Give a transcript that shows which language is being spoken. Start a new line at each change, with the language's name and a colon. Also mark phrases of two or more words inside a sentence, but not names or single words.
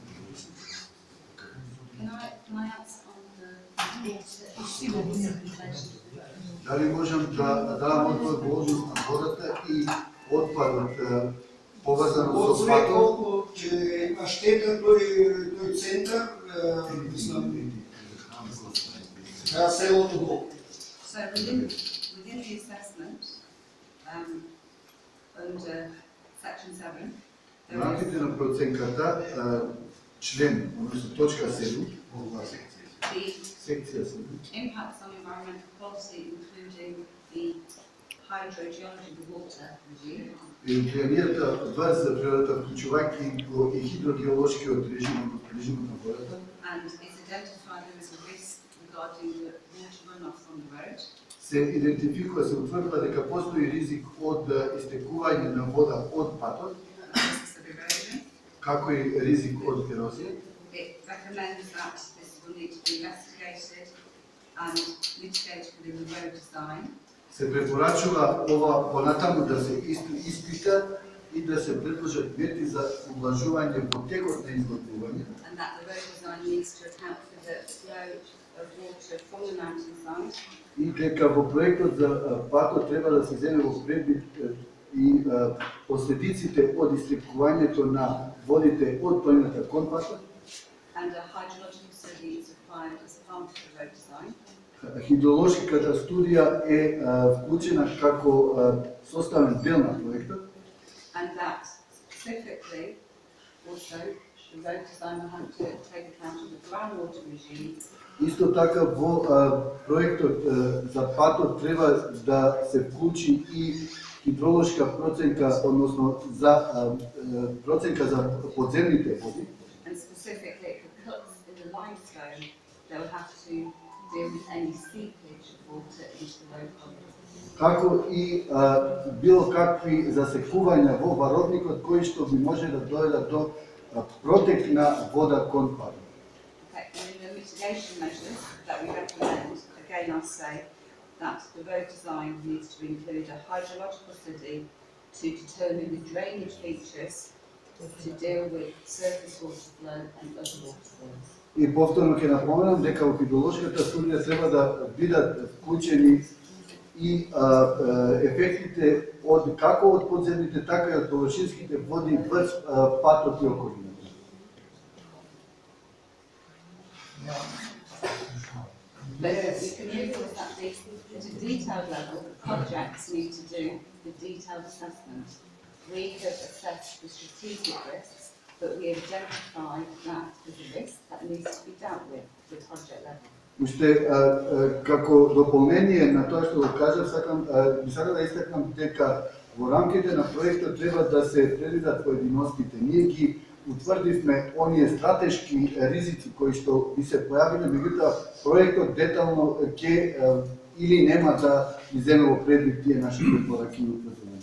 Macedonian: Дали можам да дадам одговор во однос на водата и отпадот поврзано со патот? Колку ќе има штета тој центар, на селото долу.
English: So within the assessment, under section 7,
Macedonian: Во рамките на проценката, член, односно точка 7, секција 7,
English: impacts on environmental quality, including the hydrogeology of the water regime,
Macedonian: влијанието врз за природата, вклучувајќи го и хидрогеолошкиот режим на водата,
English: and it's identified there is a risk regarding the water runoff from the road,
Macedonian: се идентификува, се утврдува дека постои ризик од истекување на вода од патот,
English: risks of erosion.
Macedonian: како и ризик од ерозија.
English: It recommends that this will need to be investigated and mitigated within the road design.
Macedonian: Се препорачува ова понатаму да се испита и да се предложат мерки за ублажување во текот на изготвување.
English: And that the road design needs to account for the flow of water from the mountainside.
Macedonian: И дека во проектот за патот треба да се земе во предвид и последиците од истекувањето на водите од планината кон патот.
English: And a hydrological study is required as part of the road design.
Macedonian: Хидролошката студија е вклучена како составен дел на проектот.
English: And that specifically also the road design will have to take account of the groundwater regime.
Macedonian: Исто така во проектот за патот треба да се вклучи и хидролошка проценка, односно за проценка за подземните води.
English: And specifically for cuts in the limestone, they will have to deal with any seepage of water into the road body.
Macedonian: Како и било какви засекувања во варовникот кои што би може да доведат до протек на вода кон патот.
English: Okay, and in the mitigation measures that we recommend, again I'll say that the road design needs to include a hydrological study to determine the drainage features to deal with surface water flow and other water flows.
Macedonian: И повторно ќе напоменам дека во хидролошката студија треба да бидат вклучени и ефектите од како од подземните, така и од површинските води врз патот и околината.
English: But we can use that at a detailed level, the projects need to do the detailed assessment. We have assessed the strategic risks, but we have identified that as a risk that needs to be dealt with at the project level.
Macedonian: Уште како дополнение на тоа што го кажав, сакам да истакнам дека во рамките на проектот треба да се предвидат поединостите. Ние ги утврдивме оние стратешки ризици кои што би се појавиле, меѓутоа проектот детално ќе или нема да ги земе во предвид тие наши препораки и утврдувања.